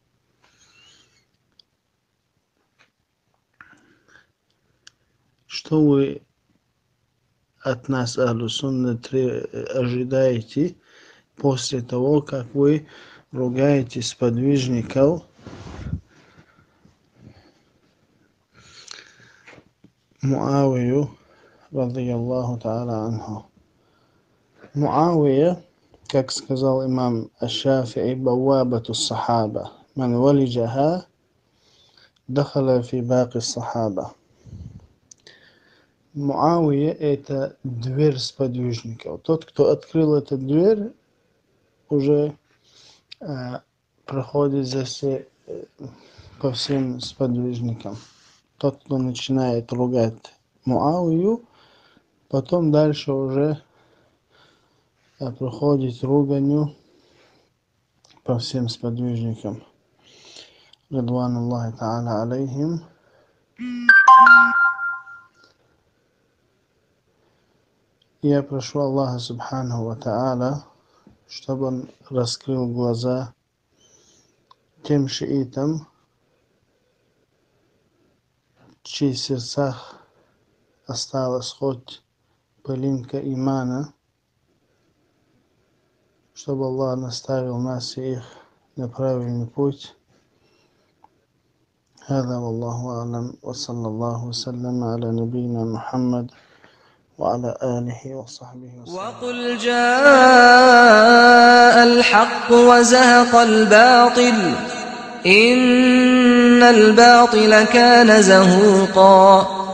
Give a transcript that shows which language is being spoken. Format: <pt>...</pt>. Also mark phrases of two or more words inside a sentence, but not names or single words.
<ru>Что вы от нас,</ru> <ar>أهل السنة,</ar> <ru>ожидаете после того, как вы ругаете сподвижников Муавию,</ru> <ar>رضي الله تعالى عنه?</ar> <ru>Муавия, как сказал имам</ru> <ar>Аш-Шафи'и, بوابة الصحابة من ولجها دخل في باقي الصحابة.</ar> <ru>Муавия — это дверь сподвижников. Тот, кто открыл эту дверь, уже проходит за все, по всем сподвижникам. Тот, кто начинает ругать Муавию, потом дальше уже проходит руганью по всем сподвижникам.</ru> <ar>رضوان الله تعالى عليهم.</ar> <ru>Я прошу Аллаха</ru> <ar>سبحانه وتعالى,</ar> <ru>чтобы он раскрыл глаза тем шиитам, в чьих сердцах осталась хоть пылинка имана, чтобы Аллах наставил нас и их на правильный путь.</ru> <ar>هذا والله أعلم وصلى الله وسلم على نبينا محمد وعلى آله وصحبه وسلم. وقل جاء الحق وزهق الباطل إن الباطل كان زهوقا</ar>